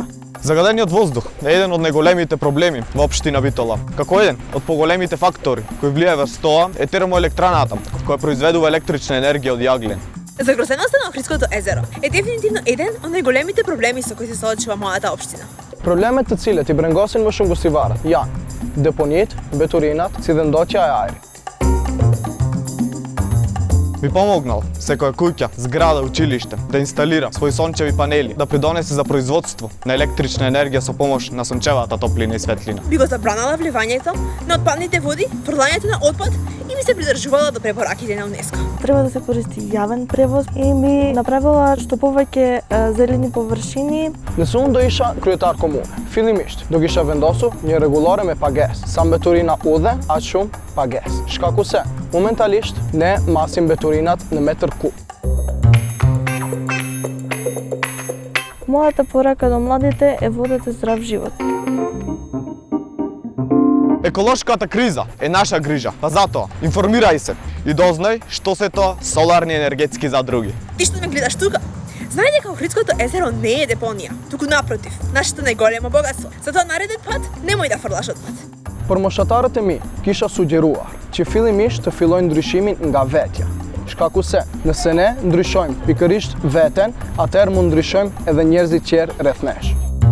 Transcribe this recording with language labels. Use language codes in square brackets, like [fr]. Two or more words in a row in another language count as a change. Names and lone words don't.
[mk] Загадениот воздух е еден од најголемите проблеми во општина Битола. Како еден од поголемите фактори кои влијае врз тоа е термоелектраната, која произведува електрична енергија од јаглен. Загрозеноста на Охридското езеро е дефинитивно еден од најголемите проблеми со кои се соочува мојата општина. [sq] Problemet të cilet i brengosin më shumë gostivarët janë deponit, veturinat, si dhe ndoqja e ajrit. [mk] Би помогнал секоја куќа, зграда, училиште да инсталира своји сончеви панели, да придонесе за производство на електрична енергија со помош на сончевата топлина и светлина. Би го забранала вливањето на отпадните води, фрлањето на отпад и би се придржувала до препораките на УНЕСКО. Треба да се користи јавен превоз и би направила што повеќе зелени површини. [sq] Nëse unë do isha kryetar komune, fillimisht do kisha vendosur një rregullore me pagesë, sa mbeturina udhe, aq shumë pagesë. Shkaku se, momentalisht ne masim mbeturinat në metër kub. [mk] Мојата порака до младите е водете здрав живот. Еколошката криза е наша грижа, па затоа информирај се и дознај што се тоа соларни енергетски задруги. Ти што ме гледаш тука? Знај дека Охридското езеро не е депонија, туку напротив, нашето најголемо богатство. Затоа нареден пат немој да фрлаш отпад. [sq] Për moshatarët e mi, kisha sugjeruar që fillimisht të fillojnë ndryshimin nga vetja. Shkaku se, nëse ne ndryshojmë pikërisht veten, atëherë mund ndryshojmë edhe njerëzit tjerë rreth nesh.